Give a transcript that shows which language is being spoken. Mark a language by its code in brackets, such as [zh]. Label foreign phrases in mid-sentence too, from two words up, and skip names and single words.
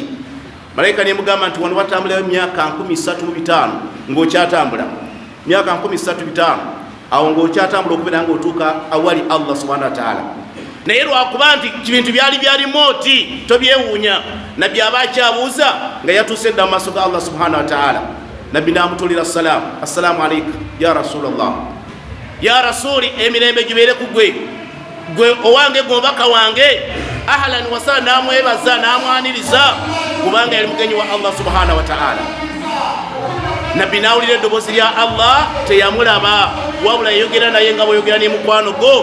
[lg] Malayika nemugamba nti wano watambulayo emyaka 35 ng'okyatambula, myaka 35 awo ng'okyatambula okubeera ng'otuuka awali [ar] الله سبحانه وتعالى. [lg] Naye lwakuba nti bintu byali mooti tobyewuunya, nabbi aba akyabuuza nga yatuuse dda mu maaso ga [ar] الله سبحانه وتعالى. [lg] Nabbi n'amutulira salaamu, [ar] السلام عليك يا رسول الله، يا رسولي [lg] emirembe gibeere ku gwe owange gomubaka wange. [ar] أهلا وسهلا, [lg] n'amwebaza n'amwaniriza kubanga yali mugenyi wa [ar] الله سبحانه وتعالى. [lg] Nabbi n'awulira eddoboozi lya Allah teyamulaba wabula yayogera naye nga bw'oyogera n'emukwano go.